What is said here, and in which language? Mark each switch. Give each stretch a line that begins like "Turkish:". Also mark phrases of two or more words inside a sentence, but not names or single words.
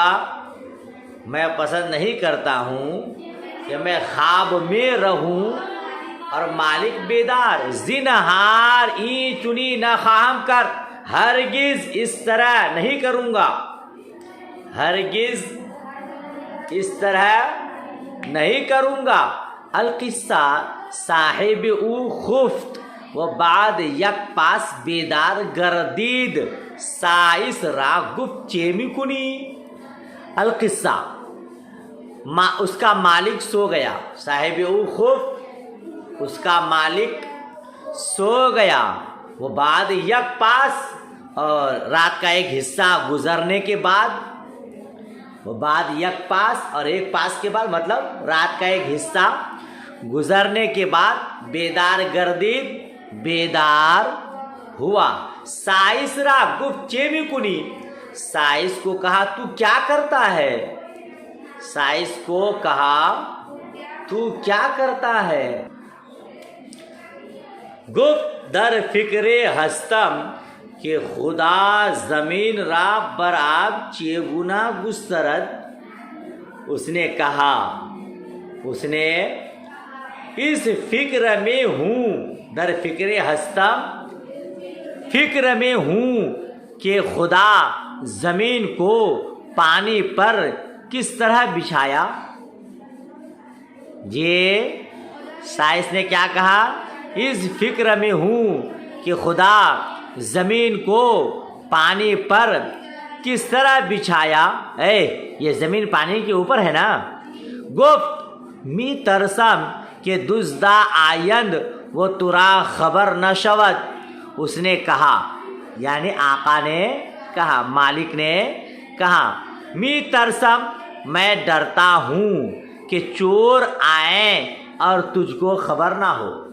Urdu: میں پسند نہیں کرتا ہوں کہ میں خواب میں رہوں اور مالک بیدار۔
Persian: زنہار این چنی نہ خواہم کر،
Urdu: ہرگز اس طرح نہیں کروں گا، ہرگز اس طرح نہیں کروں گا۔
Persian: القصہ صاحب او خفت و بعد یک پاس بیدار گردید، سائس را گفت چه میکنی؟
Urdu: القصہ اس کا مالک سو گیا،
Persian: صاحب او خفت
Urdu: اس کا مالک سو گیا، وہ
Persian: بعد یک پاس
Urdu: اور رات کا ایک حصہ گزرنے کے بعد، وہ
Persian: بعد یک پاس
Urdu: اور ایک پاس کے بعد مطلب رات کا ایک حصہ گزرنے کے بعد
Persian: بیدار گردید،
Urdu: بیدار ہوا۔
Persian: سائس را گفت چه میکنی؟
Urdu: سائس کو کہا تو کیا کرتا ہے؟ سائس کو کہا تو کیا کرتا ہے؟
Persian: گفت در فکر ہستم کہ خدا زمین را بر آب چگونه گسترد۔
Urdu: اس نے کہا، اس نے اس فکر میں ہوں،
Persian: در فکر ہستم،
Urdu: فکر میں ہوں کہ خدا زمین کو پانی پر کس طرح بچھایا۔ یہ سائنس نے کیا کہا؟ اس فکر میں ہوں کہ خدا زمین کو پانی پر کس طرح بچھایا، یہ زمین پانی کے اوپر ہے نا.
Persian: گفت می ترسم که دزدا آیند و ترا خبر نه شود,
Urdu: اس نے کہا، یعنی آقا نے کہا، مالک نے کہا, मालिक ने कहा,
Persian: می ترسم,
Urdu: میں ڈرتا ہوں کہ چور آئے اور تجھ کو خبر نا ہو.